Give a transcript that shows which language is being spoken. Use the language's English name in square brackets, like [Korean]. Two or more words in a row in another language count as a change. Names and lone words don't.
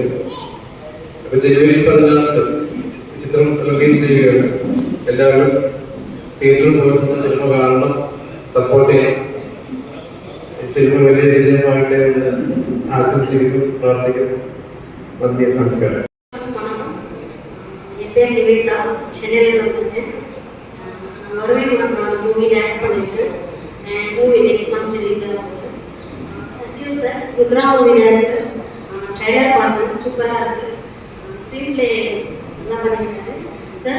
[Malayalam] അപ്പൊ ജനുവരി 14 ചിത്രം റിലീസ് ചെയ്യുകയാണ്. എല്ലാവരും തിയേറ്ററിൽ പോയി സിനിമ കാണണം, സപ്പോർട്ട് ചെയ്യണം. സിനിമ വലിയ വിജയമായിട്ട് ആശംസിക്കുന്നു, പ്രാർത്ഥിക്കുന്നു. നന്ദി, നമസ്കാരം. [Tamil] என் பேர் நிவேதா, சென்னையில் வந்திருக்கேன். மறுபடி உனக்கு அந்த மூவியில் ஆக்ட் பண்ணியிருக்கேன். [English] movie next month release [Tamil] ஆகுது. சச்சிவ் சார் ருத்ரா [English] movie director. [Tamil] ட்ரைலர் பார்த்தேன், சூப்பராக இருக்குது. [English] screen play [Tamil] நல்லா பண்ணியிருக்காரு சார்.